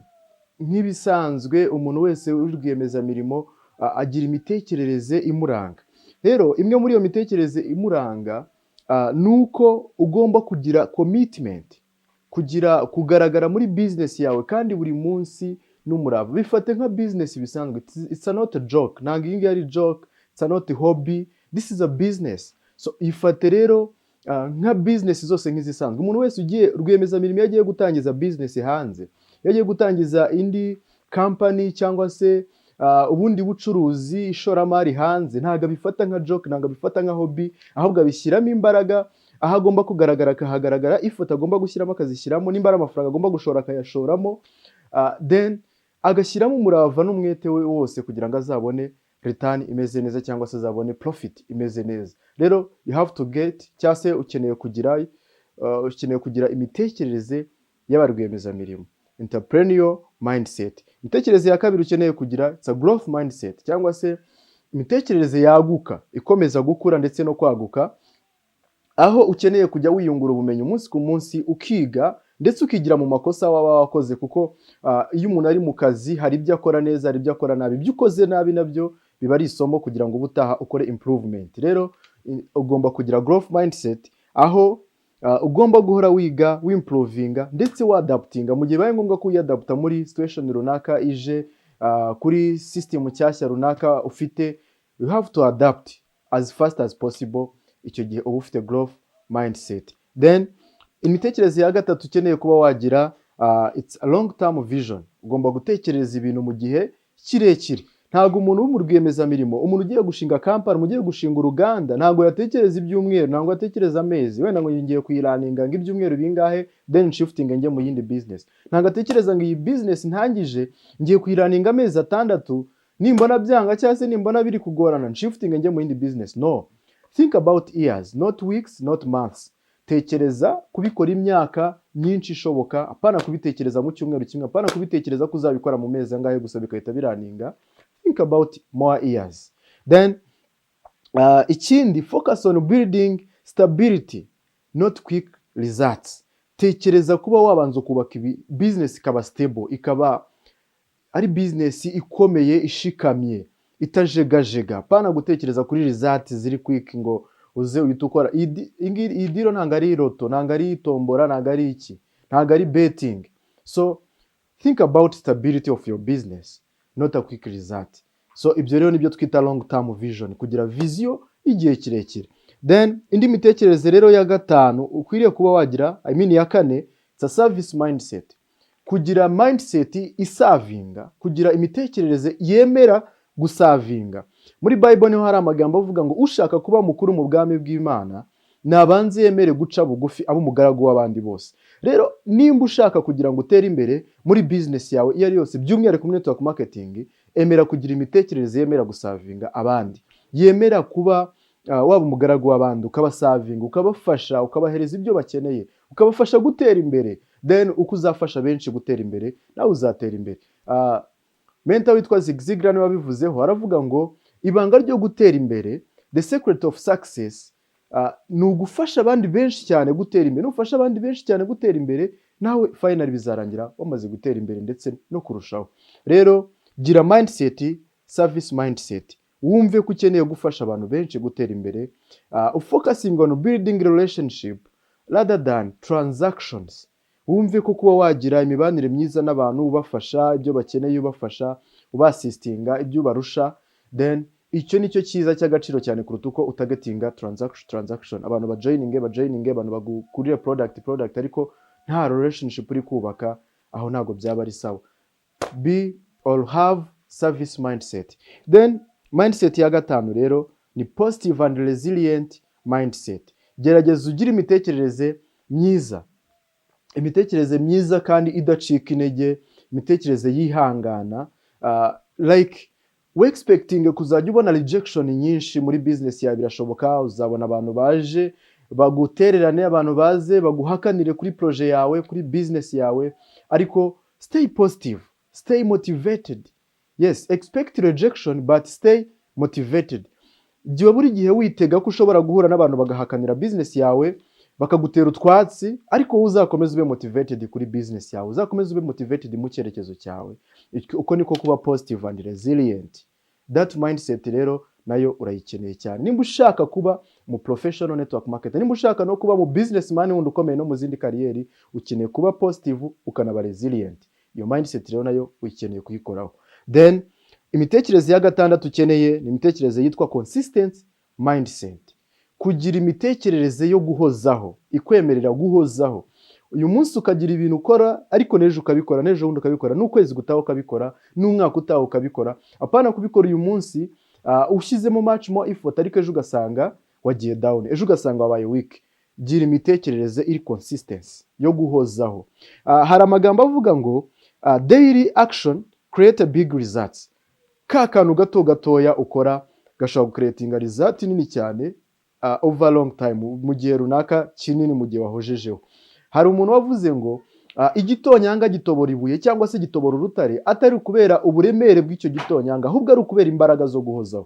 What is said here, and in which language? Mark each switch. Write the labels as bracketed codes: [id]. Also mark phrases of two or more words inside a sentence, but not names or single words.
[rw] Nk'ibisanzwe umuntu wese urwiyemezamirimo agira imitekerereze imuranga. Rero imwe muri iyo mitekerereze imuranga nuko ugomba kugira commitment, kugaragara muri business yawe kandi buri munsi n'umurava. Bifate nka business bisanzwe. [en] It's not a joke. [rw] Ntabwo iyi ngiyi ari joke. [en] It's not a hobby. This is a business. [rw] So ifate rero nka business zose nk'izisanzwe. Umuntu wese ugiye rwiyemezamirimo yagiye gutangiza business hanze, yagiye gutangiza indi company cyangwa se ubundi bucuruzi, ishoramari hanze, ntabwo abifata nka joke, ntabwo abifata nka hobby, ahubwo abishyiramo imbaraga. Aho agomba kugaragara akahagaragara, ifoto agomba gushyiramo akazishyiramo, nimba ari amafaranga agomba gushora akayashoramo, then agashyiramo umurava n'umwete we wose kugira ngo azabone return imeze neza, cyangwa se azabone profit imeze neza. [en] Rero you have to get, [rw] cyangwa se ukeneye kugira imitekerereze y'abarwiyemezamirimo, [en] entrepreneur mindset. [rw] Imitekerereze ya kabiri ukeneye kugira, [en] it's a growth mindset, [rw] cyangwa se imitekerereze yaguka, ikomeza gukura ndetse no kwaguka, aho ukeneye kujya wiyungura ubumenyi umunsi ku munsi, ukiga ndetse ukigira mu makosa waba wakoze, kuko iyo umuntu ari mu kazi hari ibyo akora neza, hari ibyo akora nabi. Ibyo ukoze nabi nabyo biba ari isomo kugira ngo ubutaha ukore improvement. Rero ugomba kugira [en] growth mindset, [rw] aho ugomba guhora wiga, wimprovinga ndetse wadaptinga mu gihe baye ngombwa ko uyadapta muri situation runaka ije, kuri system cyashya runaka ufite. [en] You have to adapt as fast as possible. [rw] Icyo gihe uba ufite [en] growth mindset. [rw] Then imitekerereze ya gatatu ukeneye kuba wagira, [en] it's a long term vision. [rw] Ugomba gutekereza ibintu mu gihe kirekire. Ntabwo umuntu w'umurwiyemezamirimo, umuntu ugiye gushinga company, ugiye gushinga uruganda, ntabwo yatekereza ibyumweru, ntabwo yatekereza amezi, wenda ngo ngiye kuyiraninga ngo ibyumweru bingahe [en] then shifting [rw] njye mu yindi business. Ntabwo atekereza ngo iyi business ntangije ngiye kuyiraninga amezi 6, nimbona byanga cyangwa se nimbona biri kugorana shifting njye mu yindi business. [en] No, think about years, not weeks, not months. [rw] Tekereza kubikora imyaka myinshi ishoboka, apana kubitekereza mu cyumweru kimwe, apana kubitekereza ko uzabikora mu mezi angahe gusa bikahita biraninga. [en] Think about more years. Then ikindi, focus on building stability, not quick results. [rw] Tekereza kuba wabanza kubaka business ikaba stable, ikaba ari business ikomeye, ishikamye, itajegajega. Apana gutekereza kuri results ziri quick ngo uze uhita ukora. Iyi diro ntabwo ari loto, ntabwo ari tombora, ntabwo ari iki, ntabwo ari betting. [en] So think about stability of your business, not a quick result. [rw] So ibyo rero nibyo twita [en] long term vision, [rw] kugira vision igihe kirekire. Then indi mitekerereze rero ya gatanu ukwiriye kuba wagira, ya kane, [en] it's a service mindset. [rw] Kugira mindset isavinga, kugira imitekerereze yemera gusavinga. Muri Bible niho hari amagambo avuga ngo ushaka kuba mukuru mu bwami bw'Imana nabanze yemere guca bugufi abo umugaragu w'abandi bose. Rero nimba ushaka kugira ngo utere imbere muri business yawe iyo ari yose, by'umwihariko muri [en] network marketing, [rw] emera kugira imitekerereze yemera gusavinga abandi, yemera kuba waba umugaragu w'abandi, ukabasavinga, ukabafasha, ukabahereza ibyo bakeneye, ukabafasha gutera imbere. Then uko uzafasha benshi gutera imbere, nawe uzatera imbere. Mentor witwa Zig Ziglar niwe wabivuzeho, aravuga ngo ibanga ryo gutera imbere, [en] the secret of success, [rw] ni ugufasha abandi benshi cyane gutera imbere. Nufasha abandi benshi cyane gutera imbere, nawe finally bizarangira wamaze gutera imbere ndetse no kurushaho. Rero gira mindset, [en] service mindset. [rw] Wumve ko ukeneye gufasha abantu benshi gutera imbere, [en] focusing on building relationship rather than transactions. [rw] Wumve ko kuba wagira imibanire myiza n'abantu, ubafasha ibyo bakeneye, ubafasha, ubasistinga ibyo barusha, then icyo nicyo cyiza cy'agaciro cyane kuruta uko utagetinga transaction abantu bajoininge abantu bagurire product ariko nta relationship uri kubaka, aho ntago byaba ari sawa. [en] Be or have service mindset. Then mindset [rw] ya gatanu rero ni [en] positive and resilient mindset. [rw] Gerageza ugira imitekerereze myiza kandi idacika intege, imitekerereze yihangana. [en] Like we expecting [rw] kuzajya ubona rejection nyinshi muri business yawe birashoboka, uzabona abantu baje bagutererane, abantu baze baguhakanire kuri projet yawe, kuri business yawe, ariko [en] stay positive, stay motivated. Yes, expect rejection but stay motivated. [rw] Gihe buri gihe witega ko ushobora guhura n'abantu bagahakanira business yawe, bakagutera utwatsi, ariko uzakomeza ube motivated kuri business yawe, uzakomeza ube motivated mu cyerekezo cyawe. Uko niko kuba [en] positive and resilient. That mindset [rw] rero nayo urayikeneye cyane. Nimba ushaka kuba mu [en] professional network marketer, [rw] nimba ushaka no kuba mu businessman wundi ukomeye no mu zindi kariyeri, ukeneye kuba positive ukanaba resilient. Iyo mindset rero nayo ukeneye kuyikoraho. Then imitekerereze ya gatandatu ukeneye ni imitekerereze yitwa [en] consistent mindset. [rw] Kugira imitekerereze yo guhozaho, ikwemerera guhozaho. Uyu munsi ukagira ibintu ukora, ariko nejo ukabikora, nejo wundi ukabikora, n'ukwezi gutaha ukabikora, n'umwaka utaha ukabikora. Apana kubikora uyu munsi ushyizemo [en] much more effort, [rw] ariko ejo ugasanga wagiye down, ejo ugasanga wabaye weak. Gira imitekerereze iri consistency yo guhozaho. Hari amagambo avuga ngo [en] daily action create a big results. [rw] Kantu gatoya ukora gashobora gucreatinga result nini cyane [en] over long time, [rw] mu gihe runaka kinini, mu gihe wahojejeho. Hari umuntu wavuze ngo igitonyanga gitobora ibuye cyangwa se gitobora urutare, atari kubera uburemere bw'icyo gitonyanga, ahubwo ari ukubera imbaraga zo guhozaho.